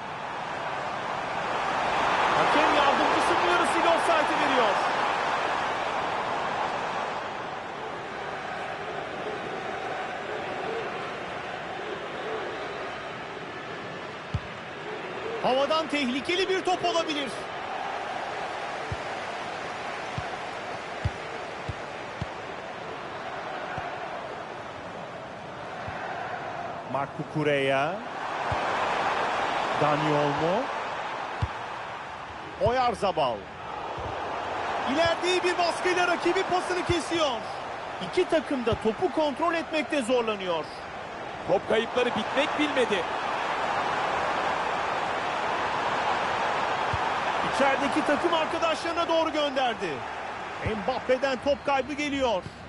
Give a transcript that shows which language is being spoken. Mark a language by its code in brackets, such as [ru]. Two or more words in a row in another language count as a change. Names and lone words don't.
[tr] Hakem yardımcısı uyarısıyla offside'ı veriyor. Havadan tehlikeli bir top olabilir. Marc Cucurella. Dani Olmo. Oyarzabal. İleride iyi bir baskıyla rakibi pasını kesiyor. İki takım da topu kontrol etmekte zorlanıyor. Top kayıpları bitmek bilmedi. İçerideki takım arkadaşlarına doğru gönderdi. Mbappe'den top kaybı geliyor.